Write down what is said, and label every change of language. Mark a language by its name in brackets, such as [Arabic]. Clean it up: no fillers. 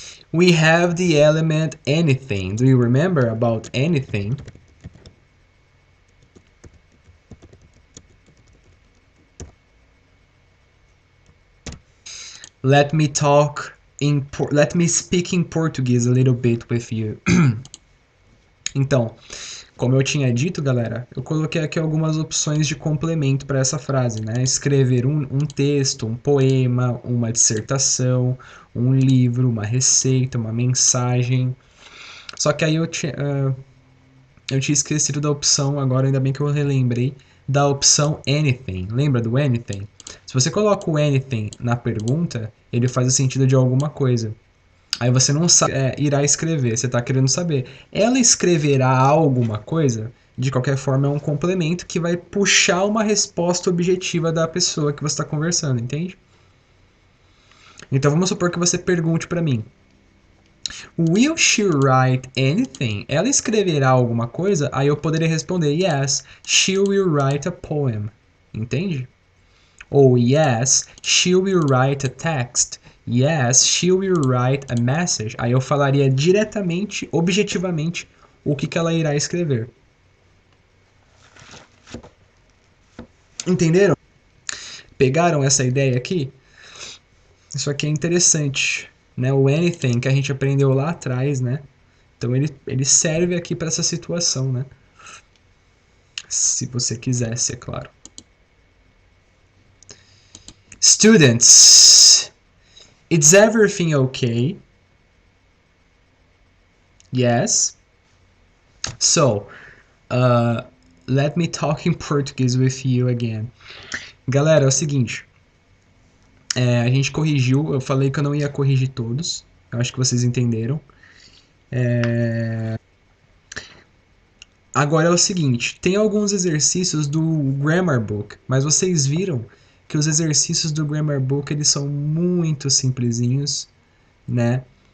[English] We have the element anything. Do you remember about anything? Let me speak in Portuguese a little bit with you. [Portuguese] Então, como eu tinha dito, galera, eu coloquei aqui algumas opções de complemento para essa frase, né? Escrever um texto, um poema, uma dissertação, um livro, uma receita, uma mensagem. Só que aí eu tinha esquecido da opção, agora ainda bem que eu relembrei, da opção anything. Lembra do anything? Se você coloca o anything na pergunta, ele faz o sentido de alguma coisa. Aí você não sabe, irá escrever, você está querendo saber. Ela escreverá alguma coisa? De qualquer forma, é um complemento que vai puxar uma resposta objetiva da pessoa que você está conversando, entende? Então vamos supor que você pergunte para mim: [English] Will she write anything? [Portuguese] Ela escreverá alguma coisa? Aí eu poderia responder: [English] Yes, she will write a poem. [Portuguese] Entende? [English] Ou yes, she will write a text. Yes, she will write a message. [Portuguese] Aí eu falaria diretamente, objetivamente, o que ela irá escrever. Entenderam? Pegaram essa ideia aqui? Isso aqui é interessante, né? O anything que a gente aprendeu lá atrás, né? Então ele serve aqui para essa situação, né? Se você quisesse, é claro. [English] Students, is everything okay? Yes. So, let me talk in Portuguese with you again. [Portuguese] Galera, é o seguinte. A gente corrigiu, eu falei que eu não ia corrigir todos. Eu acho que vocês entenderam. Agora é o seguinte, tem alguns exercícios do Grammar Book, mas vocês viram que os exercícios do Grammar Book eles são muito simplesinhos, né?